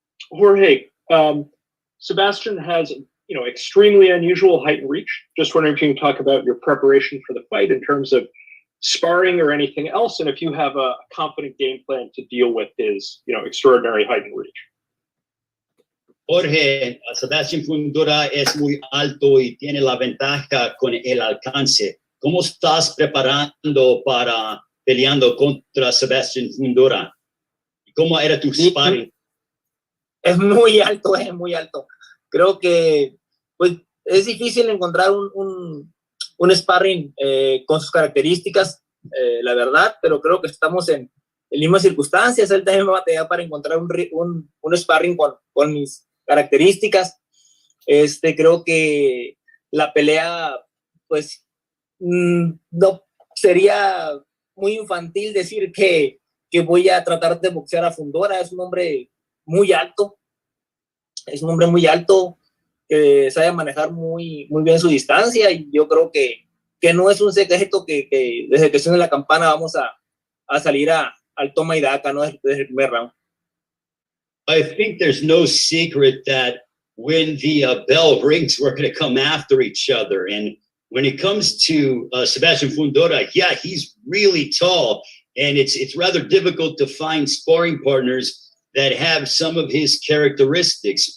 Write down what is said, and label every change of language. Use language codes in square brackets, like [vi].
[en] Jorge, Sebastian has extremely unusual height and reach. Just wondering if you can talk about your preparation for the fight in terms of sparring or anything else, and if you have a confident game plan to deal with his extraordinary height and reach. [es] Jorge, Sebastian Fundora es muy alto y tiene la ventaja con el alcance. ¿Cómo estás preparando para peleando contra Sebastian Fundora? ¿Cómo era tu sparring? Es muy alto, muy alto. Creo que pues es difícil encontrar un sparring con sus características, la verdad, pero creo que estamos en mismas circunstancias. Él también me va a batallar para encontrar un sparring con mis características. Creo que la pelea, pues, no sería muy infantil decir que voy a tratar de boxear a Fundora. Es un hombre muy alto. Es un hombre muy alto que sabe manejar muy bien su distancia, y yo creo que no es un secreto que desde que suene la campana vamos a salir al toma y daca, ¿no? Desde el primer round. [en] I think there's no secret that when the bell rings, we're going to come after each other. And when it comes to Sebastian Fundora, yeah, he's really tall, and it's rather difficult to find sparring partners that have some of his characteristics.